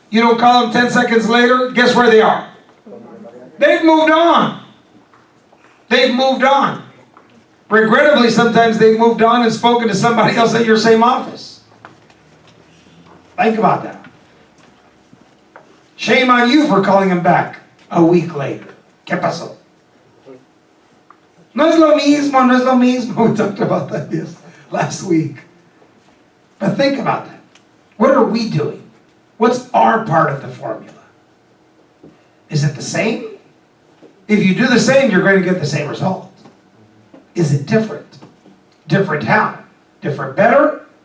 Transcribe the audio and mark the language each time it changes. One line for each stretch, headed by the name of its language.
English: You don't call them 10 seconds later. Guess where they are? They've moved on. They've moved on. Regrettably, sometimes they've moved on and spoken to somebody else at your same office. Think about that. Shame on you for calling them back a week later.
Spanish: ¿Qué pasó? No es lo mismo, no es lo mismo.
English: We talked about that last week. But think about that. What are we doing? What's our part of the formula? Is it the same? If you do the same, you're going to get the same result. Is it different? Different how? Different better?